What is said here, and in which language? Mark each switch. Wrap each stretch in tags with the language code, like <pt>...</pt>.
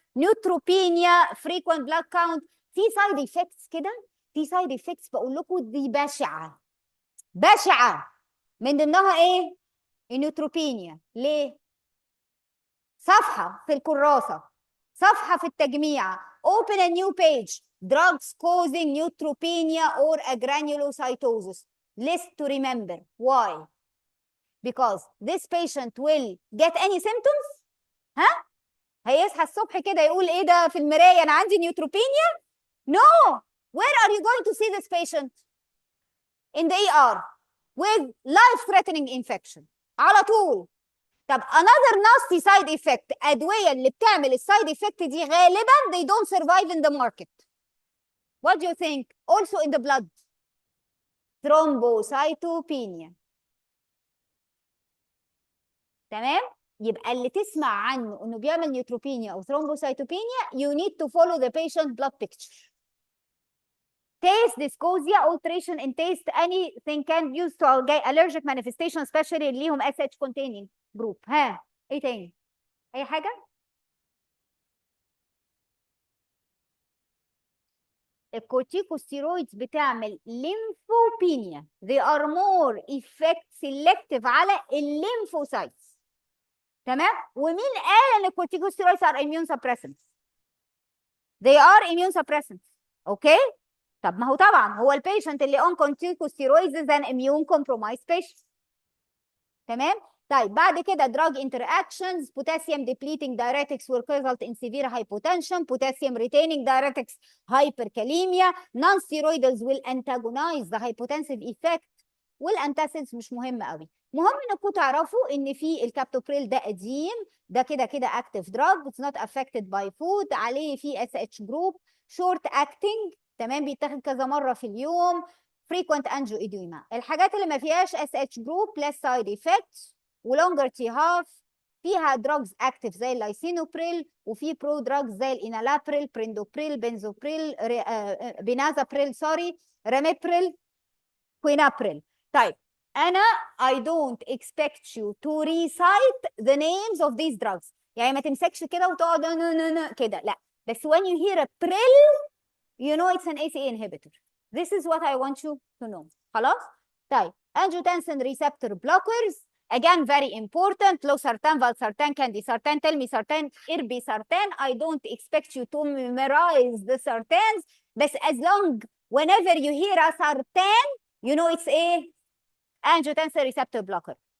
<en>Neutropenia frequent blood count.</en> <ar>في سايد افكتس كده، في سايد افكتس بقول لكم دي بشعه بشعه. من ضمنها ايه؟ النيوتروبينيا. ليه؟ صفحه في الكراسه، صفحه في التجميع.</ar> <en>open a new page. drugs causing neutropenia or agranulocytosis. list to remember. Why? Because this patient will get any symptoms.</en> <ar>ها؟ هيصحى الصبح كده يقول ايه ده في المرايه انا عندي نيوتروبينيا؟</ar> <en>No. Where are you going to see this patient? In the ER with life-threatening infection.</en> <ar>على طول. طب</ar> <en>another nasty side effect.</en> <ar>ادويه اللي بتعمل السايد افكت دي غالبا</ar> <en>they don't survive in the market. What do you think? Also in the blood. Thrombocytopenia.</en> <ar>تمام؟ يبقى اللي تسمع عنه انه بيعمل نيوتروبينيا او ثرومبوسايتوبينيا</ar> <en>you need to follow the patient blood picture. Taste dyschousia, alteration in taste, anything can use to allergic manifestation especially</en> <ar>اللي ليهم</ar> <en>SH containing group.</en> <ar>ها ايه تاني؟ اي حاجه؟ الكورتيكوستيرويدز بتعمل ليمفوبينيا.</ar> <en>they are more effect selective</en> <ar>على الليمفوسايتس. تمام؟ ومين قال ان الكورتيكوستيرويدز</ar> <en>are immune suppressants؟ they are immune suppressants.</en> <ar>اوكي؟ طب ما هو طبعا هو البيشنت اللي</ar> <en>on corticosteroids is an immune compromised patient.</en> <ar>تمام؟ طيب بعد كده</ar> <en>drug interactions. potassium depleting diuretics will result in severe hypotension. potassium retaining diuretics hyperkalemia. non-steroidals will antagonize the hypotensive effect.</en> <ar>والانتاسيدز مش مهم قوي. مهم انكم تعرفوا ان في الكابتوبريل ده قديم، ده كده كده active drug.</ar> <en>it's not affected by food.</en> <ar>عليه في</ar> <en>SH group. short acting.</en> <ar>تمام؟ بيتاخد كذا مره في اليوم.</ar> <en>frequent angioedema.</en> <ar>الحاجات اللي ما فيهاش SH group</ar> <en>less side effects</en> <ar>ولونجر تي هاف. فيها</ar> <en>drugs active</en> <ar>زي اللايسينوبريل، وفي برو drugs زي الانالابريل، بريندوبريل، بنزوبريل، بينازابريل، سوري، راميبريل، كوينابريل. طيب انا</ar> <en>I don't expect you to recite the names of these drugs.</en> <ar>يعني ما تمسكش كده وتقعد كده، لا. بس</ar> <en>when you hear a prill you know it's an ACE inhibitor. This is what I want you to know.</en> <ar>خلاص؟ طيب</ar> <en>angiotensin receptor blockers again very important. losartan, valsartan, candesartan, telmisartan, irbesartan. I don't expect you to memorize the sartans,</en> <ar>بس</ar> <en>as long whenever you hear a sartan you know it's a angiotensin receptor blocker.</en>